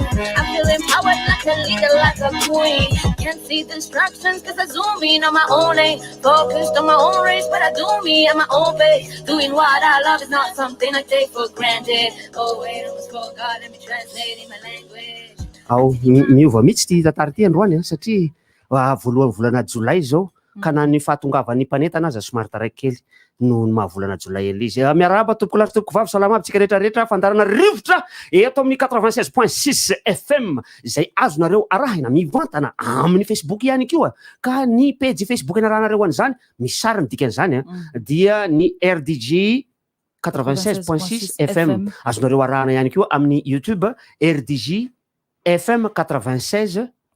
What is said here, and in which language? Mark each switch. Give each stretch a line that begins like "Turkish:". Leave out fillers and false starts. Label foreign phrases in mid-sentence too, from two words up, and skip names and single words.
English: I feel empowered like a leader, like a queen. Can't see distractions cause I zoom in on my own lane. Focused on my own race, but I do me at my own pace. Doing what I love is not something I take for granted. Oh wait, it was for God, let me translate in my language.
Malagasy: Ao miova mihitsy ty tantara ty androany satria voalohan'ny volana jolay zao ka na ny fahatongavan'ny mpaneta anazy somary taraiky kely no mahavolana jolay ely izy. Miarahaba tompoko lahy tompoko vavy salama abitsika rehetrarehetra fandarana rivotra eto amin'ny 96.6 FM izay azonareo arahina mivantana amin'ny Facebook ihany koa ka ny page Facebook anarahanareo an'izany misy sary ny dikan'izany dia ny RDJ 96.6 FM azonareo arahana ihany koa amin'ny YouTube RDJ FM 96.6.